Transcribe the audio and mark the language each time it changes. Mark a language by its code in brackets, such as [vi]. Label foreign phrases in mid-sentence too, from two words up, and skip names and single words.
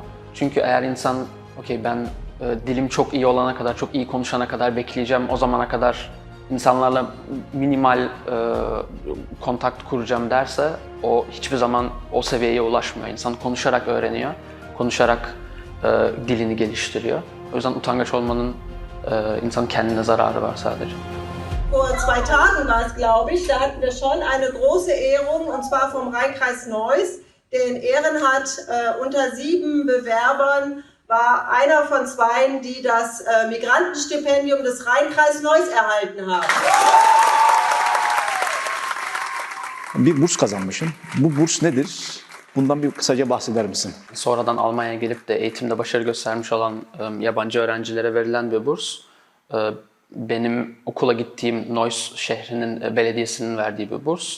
[tr] Çünkü eğer insan, okey ben dilim çok iyi olana kadar, çok iyi konuşana kadar bekleyeceğim, o zamana kadar insanlarla minimal kontakt kuracağım derse o hiçbir zaman o seviyeye ulaşmıyor. İnsan konuşarak öğreniyor, konuşarak dilini geliştiriyor. O yüzden utangaç olmanın insanın kendine zararı var sadece. [de] Vor 2 Tagen war es, glaube ich, da hatten wir schon eine große Ehrung, und zwar vom Rheinkreis Neuss. Den Ehrenhat unter 7 Bewerbern war einer von 2, die das Migrantenstipendium des Rheinkreis Neuss erhalten haben. [tr] Bir burs kazanmışsın. Bu burs nedir? Bundan bir kısaca bahseder misin? Sonradan Almanya'ya gelip de eğitimde başarı göstermiş olan yabancı öğrencilere verilen bir burs. Benim okula gittiğim Neuss şehrinin belediyesinin verdiği bir burs.